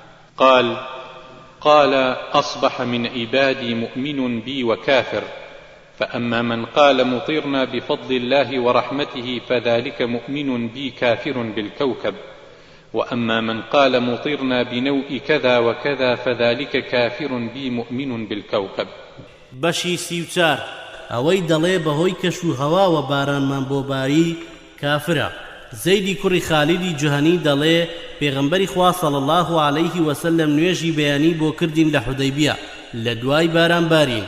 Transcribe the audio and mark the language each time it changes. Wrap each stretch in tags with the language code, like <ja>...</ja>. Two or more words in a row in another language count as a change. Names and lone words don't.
<ar>قال أصبح من عبادي مؤمن بي وكافر، فأما من قال مطرنا بفضل الله ورحمته فذلك مؤمن بي كافر بالكوكب، وأما من قال مطرنا بنوء كذا وكذا فذلك كافر بي مؤمن بالكوكب.</ar> <ckb>بەشی 34 ئەوەی دەڵێ بەهۆی کەش و هەوا و بارانمان بۆ باری کافرە. زەیدی کوڕی خالیدی جوهەنی دەڵێ پێغەمبەری خوا</ckb> <ar>صلی الله عليه وسلم</ar> <ckb>نوێژی بەیانی بۆ کردین لە حودەیبیە لە دوای باران بارین.</ckb>